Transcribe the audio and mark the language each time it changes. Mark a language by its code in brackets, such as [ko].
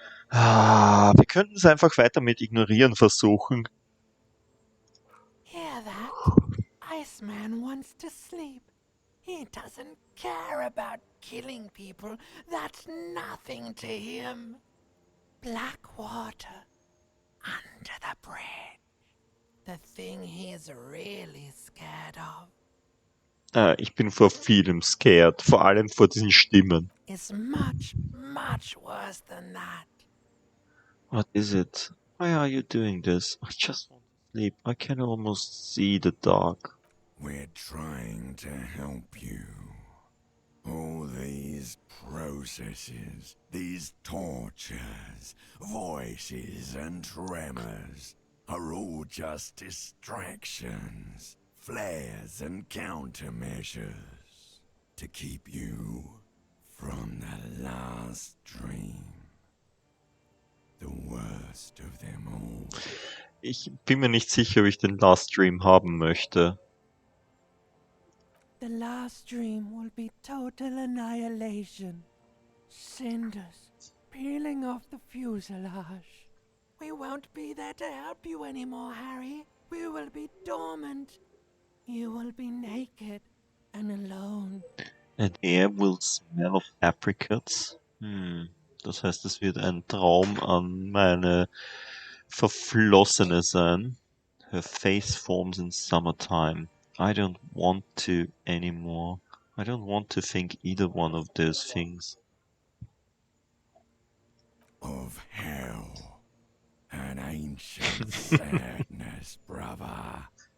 [de] Wir könnten es einfach weiter mit Ignorieren versuchen. [en] Hear that? Iceman wants to sleep. He doesn't care about killing people. That's nothing to him. Black water under the bridge. The thing he's really scared of [de] Ich bin vor vielem scared, vor allem vor diesen Stimmen. [en] is much, much worse than that. What is it? Why are you doing this? I just want to sleep. I can almost see the dark. We're trying to help you. All these processes, these tortures, voices and tremors are all just distractions, flares and countermeasures to keep you from the last dream. The worst of them all. [de] Ich bin mir nicht sicher, ob ich den Last Stream haben möchte. [en] The last dream will be total annihilation. Cinders peeling off the fuselage. We won't be there to help you anymore, Harry. We will be dormant. You will be naked and alone. And air will smell of apricots. [de] Das heißt, es wird ein Traum an meine Verflossene sein. [en] Her face forms in summertime. I don't want to anymore. I don't want to think either one of those things. Of hell. An ancient sadness, brother.